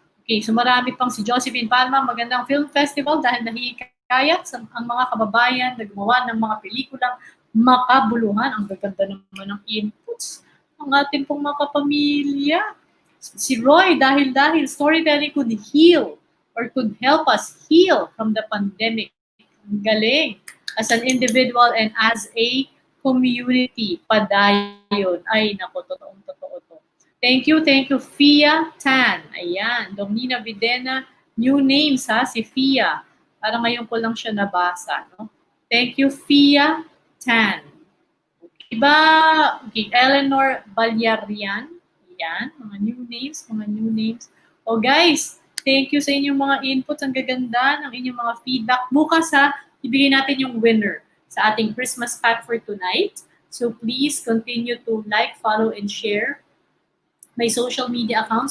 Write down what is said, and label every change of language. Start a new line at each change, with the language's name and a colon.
Filipino: Okay, so marami pang si Josephine Palma, magandang film festival dahil nahihikayat ang mga kababayan na gumawa ng mga pelikulang makabuluhan. Ang gaganda naman ng inputs ng ating pong mga kapamilya.
English: Si Roy, dahil storytelling could heal or could help us heal from the pandemic.
Filipino: Ang galing.
English: As an individual and as a
Filipino: community. Padayon. Ay, naku, totoo to. Thank you, Fia Tan. Ayan, Domina Videna. New names ha, si Fia. Parang ngayon ko lang siya nabasa. No? Thank you, Fia Tan. Iba, okay, Eleanor Balyarian. Ayan, mga new names. O guys, thank you sa inyong mga inputs. Ang gaganda ng inyong mga feedback. Bukas ha, ibigay natin yung winner sa ating Christmas pack for tonight.
English: So please continue to like, follow, and share my social media account.